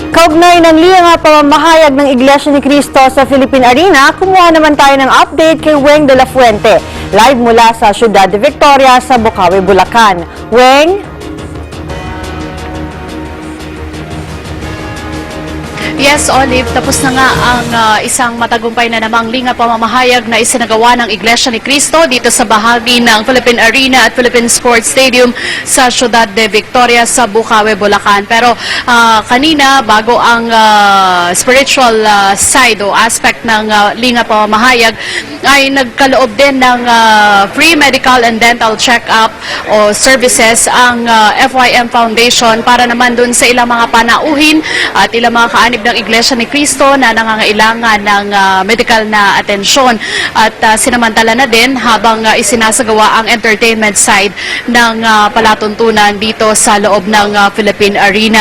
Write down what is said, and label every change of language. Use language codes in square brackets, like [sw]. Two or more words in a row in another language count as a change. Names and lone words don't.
[tl] Kaugnay ng liyang pamamahayag ng Iglesia ni Cristo sa Philippine Arena, kumuha naman tayo ng update kay Weng de la Fuente. Live mula sa Ciudad de Victoria sa Bocaue, Bulacan. Weng? Yes, Olive, tapos na nga ang isang matagumpay na namang linga pamamahayag na isinagawa ng Iglesia ni Cristo dito sa bahagi ng Philippine Arena at Philippine Sports Stadium sa Ciudad de Victoria sa Bocaue, Bulacan. Pero kanina, bago ang [en] spiritual side [tl] o aspect ng linga pamamahayag, ay nagkaloob din ng [en] free medical and dental check-up [tl] o services ang FYM Foundation para naman dun sa ilang mga panauhin at ilang mga kaanib ng Iglesia ni Cristo na nangangailangan ng medical na atensyon. At sinamantala na din habang isinasagawa ang [en] entertainment side [tl] ng palatuntunan dito sa loob ng Philippine Arena.